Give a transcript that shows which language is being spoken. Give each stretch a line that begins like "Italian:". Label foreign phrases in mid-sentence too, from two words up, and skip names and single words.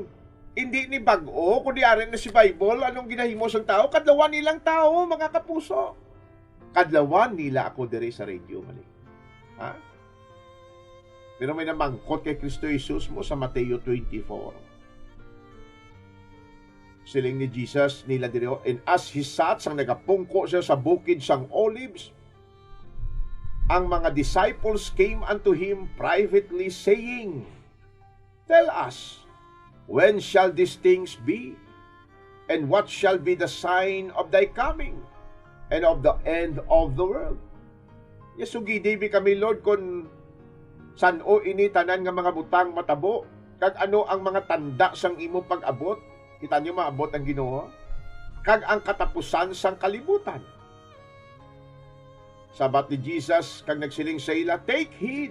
Hiligaynon: Hindi ni bag-o, kundi arin na si Bible, anong ginahimo sang tao? Kadlawan nilang tao, mga kapuso. Kadlawan nila ako diri sa radio mali. Ha? Pero may namangkot kay Kristo Jesus mo sa Mateo 24. Siling ni Jesus nila diri,
English: and as he sat,
Hiligaynon: sang nagapungko siya sa bukid sang Olives, ang mga
English: disciples came unto him privately saying, tell us, when shall these things be? And what shall be the sign of thy coming? And of the end of the world? Yes,
Hiligaynon: sugidi kami, Lord, kung san o ini tanan nga mga butang matabo, kag ano ang mga tanda sang imo pag-abot, kita niyo maabot ang Ginoo, kag ang katapusan sang kalibutan. Sabat ni Jesus, kag nagsiling sa ila,
English: take heed.